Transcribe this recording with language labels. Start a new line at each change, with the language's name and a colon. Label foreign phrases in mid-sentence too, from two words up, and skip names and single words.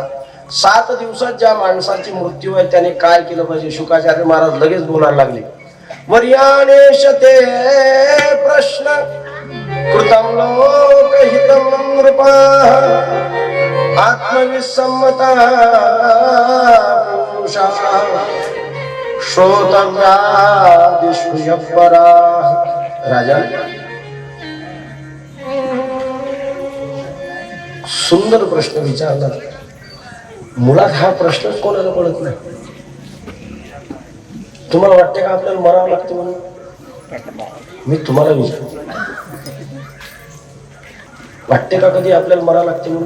Marathi: 7 दिवसात ज्या माणसाची मृत्यू आहे त्याने काय केलं पाहिजे? शुकाचार्य महाराज लगेच बोलायला लागले.
Sanskrit: वर्याणेश ते प्रश्न कृतं लोकहितं नृपाः आत्मविसम्मता पुरुषाः श्रोतव्यादिषु यपराः.
Marathi: राजा सुंदर प्रश्न विचारला. मुळात हा प्रश्नच कोणाला पडत नाही. तुम्हाला वाटते का आपल्याला मरावं लागते म्हणून? मी तुम्हाला विचारतो, वाटते का कधी आपल्याला मरावं लागते म्हणून?